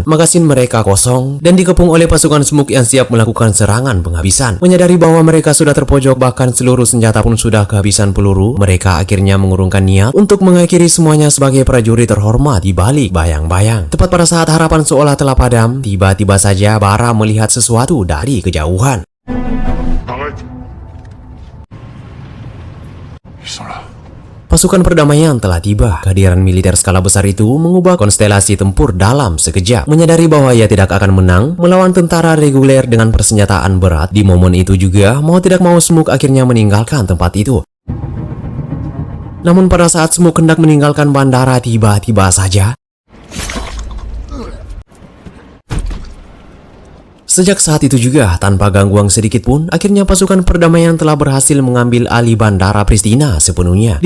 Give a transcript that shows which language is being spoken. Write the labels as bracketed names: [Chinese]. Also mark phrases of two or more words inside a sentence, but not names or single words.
[Indonesian] Magasin mereka kosong dan dikepung oleh pasukan Smoke yang siap melakukan serangan penghabisan. Menyadari bahwa mereka sudah terpojok, bahkan seluruh senjata pun sudah kehabisan peluru, mereka akhirnya mengurungkan niat untuk mengakhiri semuanya sebagai prajurit terhormat di balik bayang-bayang. Tepat pada saat harapan seolah telah padam, tiba-tiba saja Bara melihat sesuatu dari kejauhan. [French] Arrête. Ils sont là. [Indonesian] Pasukan perdamaian telah tiba. Kehadiran militer skala besar itu mengubah konstelasi tempur dalam sekejap. Menyadari bahwa ia tidak akan menang melawan tentara reguler dengan persenjataan berat, di momen itu juga mau tidak mau Smoke akhirnya meninggalkan tempat itu. Namun pada saat Smoke hendak meninggalkan bandara, tiba-tiba saja sejak saat itu juga, tanpa gangguan sedikit pun, akhirnya pasukan perdamaian telah berhasil mengambil alih bandara Pristina sepenuhnya.